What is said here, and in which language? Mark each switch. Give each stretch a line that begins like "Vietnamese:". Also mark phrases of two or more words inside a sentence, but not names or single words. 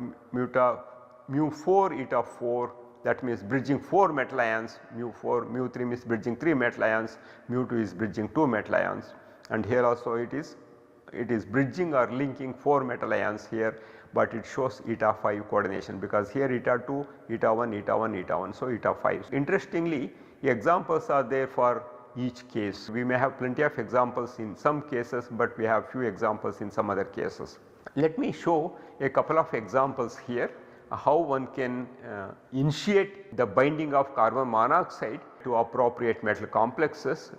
English: mu 4 eta 4, that means bridging 4 metal ions, mu 3 means bridging 3 metal ions, mu 2 is bridging 2 metal ions, and here also it is bridging or linking 4 metal ions here, but it shows eta 5 coordination because here eta 2, eta 1, eta 1, eta 1, so eta 5. Interestingly, examples are there for each case. We may have plenty of examples in some cases, but we have few examples in some other cases. Let me show a couple of examples here how one can initiate the binding of carbon monoxide to appropriate metal complexes.